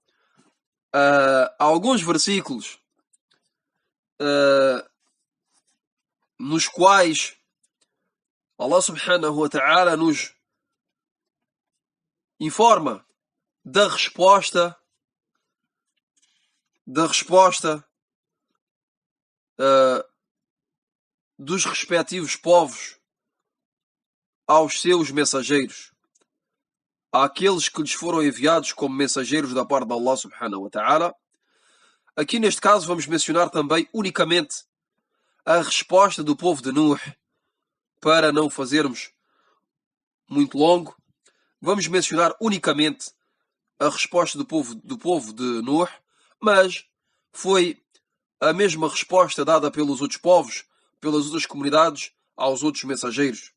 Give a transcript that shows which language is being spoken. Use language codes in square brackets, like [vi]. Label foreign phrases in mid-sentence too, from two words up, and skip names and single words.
[pt] alguns versículos nos quais [ar] الله سبحانه وتعالى [pt] nos informa da resposta dos respectivos povos aos seus mensageiros, àqueles que lhes foram enviados como mensageiros da parte de [ar] الله سبحانه وتعالى. [pt] Aqui neste caso vamos mencionar também unicamente a resposta do povo de Nuh. Para não fazermos muito longo, vamos mencionar unicamente a resposta do povo de Nuh, mas foi a mesma resposta dada pelos outros povos, pelas outras comunidades, aos outros mensageiros.